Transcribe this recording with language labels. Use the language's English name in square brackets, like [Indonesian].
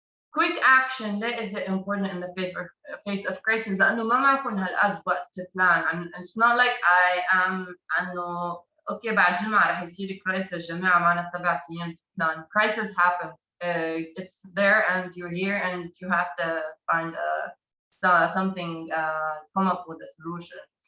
[English] Quick action that is important in the face of crisis. [Arabic] لأنه ما معكم هالقد وقت [English] to plan. And it's not like I am [Arabic] إنه [English] okay [Arabic] بعد جمعة رح يصير [English] crisis [Arabic] جماعة معنا 7 أيام [English] to plan. Crisis happens. It's there and you're here and you have to find something, come up with a solution.